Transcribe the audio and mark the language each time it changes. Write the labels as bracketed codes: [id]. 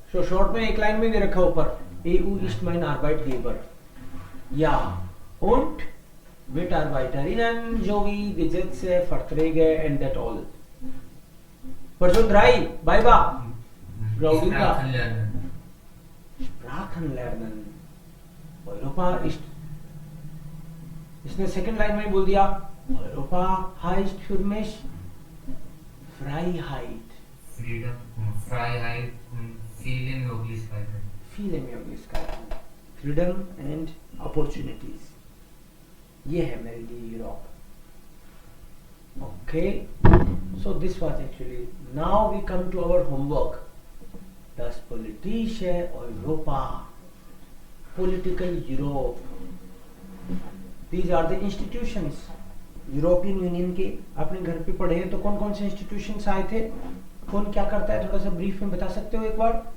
[hi] So short में एक line में दे रखा ऊपर [de] EU ist mein Arbeitgeber. Ja, und Mitarbeiterinnen sowie Gesetze, Verträge [en] and that all. Person 3, Baiba. Graudinga. [de] Sprachen lernen. [hi] Europa ist, इसने second line में बोल दिया [de] Europa heißt für mich Freiheit. Freedom, Freiheit und viele Möglichkeiten. Viele Möglichkeiten. [en] Freedom and opportunities. [hi] ये है मेरे लिए Europe. [en] Okay, so this was actually. Now we come to our homework. [de] Das politische Europa. [en] Political Europe. These are the institutions. [hi] European union के आपने घर पे पढ़े हैं तो कौन कौन से इंस्टीट्यूशंस आए थे, कौन क्या करता है, थोड़ा सा ब्रीफ में बता सकते हो एक बार?